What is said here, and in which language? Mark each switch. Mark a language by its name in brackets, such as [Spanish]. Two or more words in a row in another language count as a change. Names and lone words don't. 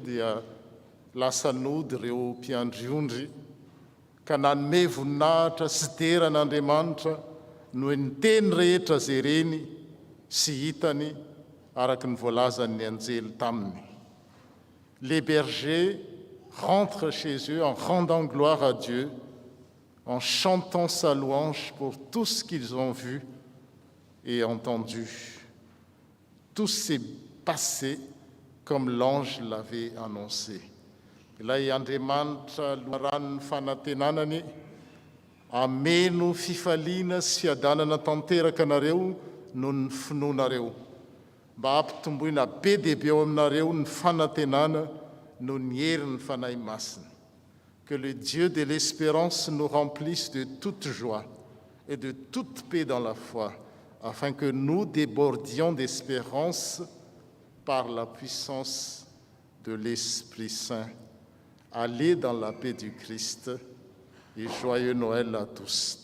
[Malagasy] dia lasa nody ireo mpiandriondry ka nanome voninahitra sy deran'Andriamanitra noho ny teny rehetra izay reny sy hitany araky ny voalazan'ny anjely taminy. [French] Les bergers rentrent chez eux en rendant gloire à Dieu, en chantant sa louange pour tout ce qu'ils ont vu et entendu. Tout s'est passé comme l'ange l'avait annoncé. [Malagasy] Ilay Andriamanitra ranony fanantenanany ameno fifaliana sy fiadanana tanteraka anareo noho ny finoanareo, mba ampitomboina be dia be ao aminareo ny fanantenana noho ny herin'ny fanahy masina. [French] Que le Dieu de l'espérance nous remplisse de toute joie et de toute paix dans la foi, afin que nous débordions d'espérance par la puissance de l'Esprit Saint. Allez dans la paix du Christ et joyeux Noël à tous.